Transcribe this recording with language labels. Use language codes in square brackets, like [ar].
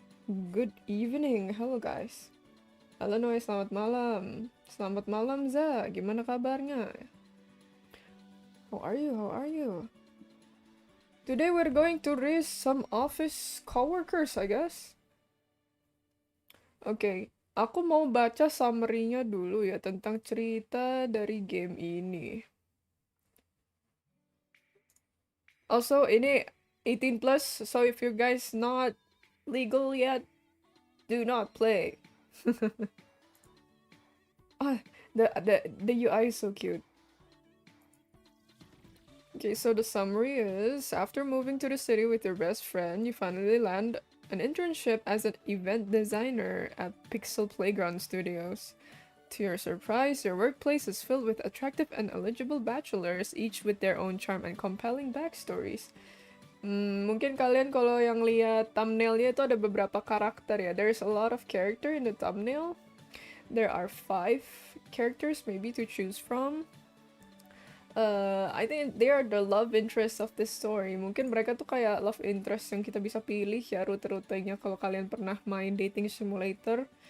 [en] Good evening, hello guys. [id] Halo Noe, selamat malam. Selamat malam Za, gimana kabarnya? [en] How are you? How are you? Today we're going to raise some office coworkers, I guess. [id] Oke, aku mau baca summary-nya dulu ya tentang cerita dari game ini. [en] Also, ini 18 plus, so if you guys not legal yet, do not play. The UI is so cute. Okay, so the summary is, after moving to the city with your best friend, you finally land an internship as an event designer at Pixel Playground Studios. To your surprise, your workplace is filled with attractive and eligible bachelors, each with their own charm and compelling backstories. [id] Mungkin kalian kalau yang lihat thumbnailnya itu ada beberapa karakter ya. [en] There's a lot of character in the thumbnail. There are 5 characters maybe to choose from. I think they are the love interest of this story. [id] Mungkin mereka tuh kayak love interest yang kita bisa pilih ya rute-rutenya kalau kalian pernah main dating simulator.